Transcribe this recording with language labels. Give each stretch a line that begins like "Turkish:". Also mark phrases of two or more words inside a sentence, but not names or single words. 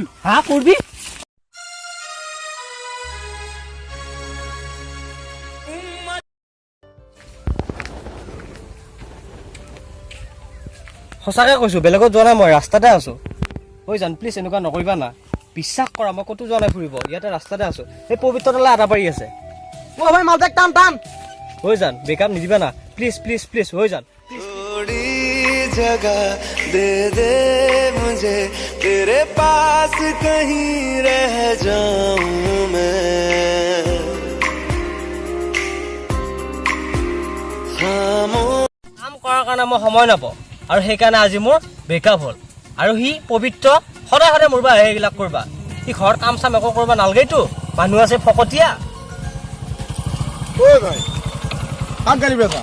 Assamese: কৰিবি সঁচাকৈ কৈছোঁ বেলেগত যোৱা নাই মই ৰাস্তাতে আছোঁ জান প্লিজ এনেকুৱা নকৰিবা না বিশ্বাস কৰা মই ক'তো যোৱা নাই ফুৰিব ইয়াতে ৰাস্তাতে আছোঁ এই পবিত্ৰতালৈ আদা পাৰি আছে ভাই মাল বেগ টান জান বেকআপ নিদিবা না প্লিজ জান
Hindi: जगह दे दे मुझे तेरे पास कहीं रह जाऊं मैं
Assamese: কাম কৰাৰ কাৰণে মই সময় নাপাওঁ আৰু সেইকাৰণে আজি মোৰ ব্ৰেকআপ হ'ল আৰু সি পবিত্ৰ সদায় মোৰ বা এইবিলাক কৰিবা সি ঘৰত কাম চাম একো কৰিব নালাগেতো মানুহ আছে ফকতীয়া ভাই কাক গালি বেচা